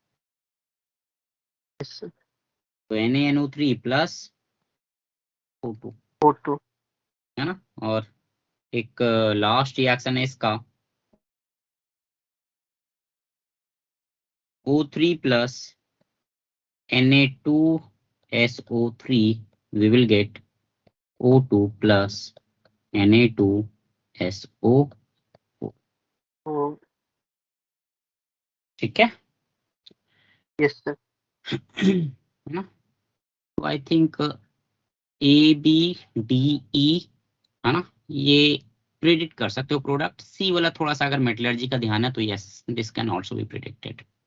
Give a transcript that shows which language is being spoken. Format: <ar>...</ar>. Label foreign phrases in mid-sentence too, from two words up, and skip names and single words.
<en>yes sir,</en> <hi>तो NaNO3 प्लस O2, O2 है ना? और एक</hi> <en>last reaction</en> <hi>है इसका, O3 प्लस Na2SO3,</hi> <en>we will get O2 plus Na2SO,</en> <hi>O ठीक है?</hi> <en>yes sir,</en> <hi>है ना? तो</hi> <en>I think</en> <hi>ABDE, है ना, ये प्रिडिक्ट कर सकते हो प्रोडक्ट। सी वाला थोड़ा सा अगर मेटलर्जी का ध्यान है तो</hi> <en>yes, this can also be predicted.</en>